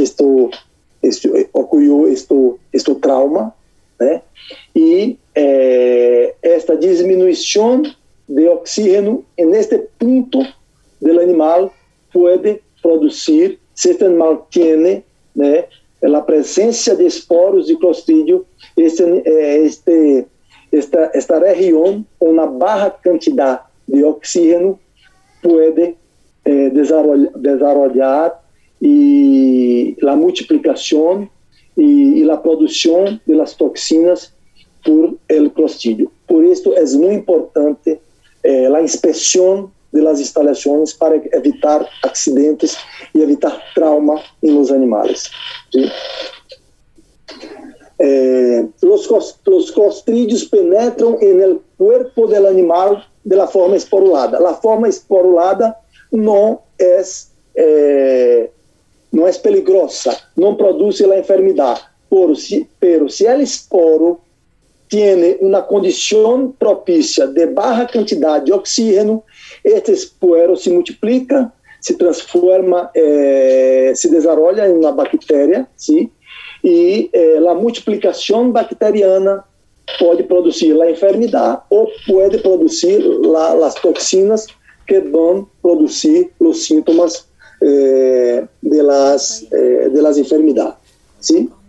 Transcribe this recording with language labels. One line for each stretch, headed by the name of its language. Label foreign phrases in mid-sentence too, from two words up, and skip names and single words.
Portuguese: este trauma, né, e esta diminuição de oxígeno neste ponto do animal pode produzir, se este animal tem, né, a presença de esporos de Clostridium, esta região com uma baixa quantidade de oxígeno pode desarrollar e a multiplicação e a produção de
Spanish: las toxinas por el Clostridium.
Portuguese: Por isso é muito importante a inspeção das instalações para evitar acidentes e evitar trauma em los animais.
Spanish: ¿Sí? Los clostridios penetram en cuerpo del animal de la forma esporulada. La forma esporulada
Portuguese: não é peligrosa, não produz a enfermidade,
Spanish: pero se el esporo tiene una condición propicia de baja cantidad de oxígeno, este esporo se multiplica, se transforma, se desarrolla en una bacteria, ¿sí? Y la multiplicación bacteriana puede producir la enfermedad o puede producir las toxinas que van a producir los síntomas de las enfermedades, ¿sí?